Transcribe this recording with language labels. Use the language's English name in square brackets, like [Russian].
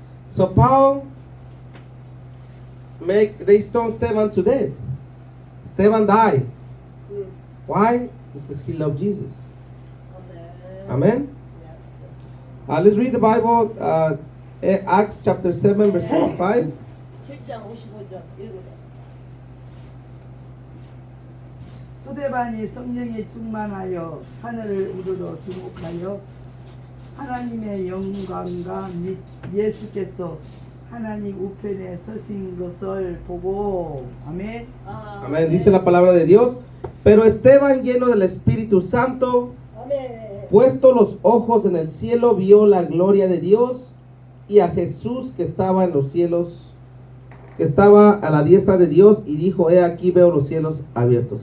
[English] So Paul they stoned Stephen to death. Stephen died. Why? Because he loved Jesus. Amen. Let's read the Bible, Acts chapter 7, verse 55. [Korean] 7장 55절 읽어봐. 스데반이 성령에 충만하여 하늘을 우러러 주목하여 하나님의 영광과 및 예수께서 하나님 우편에 서신 것을 보고 아멘. [Spanish] Amén. Dice la palabra de Dios. Pero Esteban, lleno del Espíritu Santo, puesto los ojos en el cielo, vio la gloria de Dios y a Jesús que estaba en los cielos que estaba a la diestra de Dios y dijo, he aquí veo los cielos abiertos.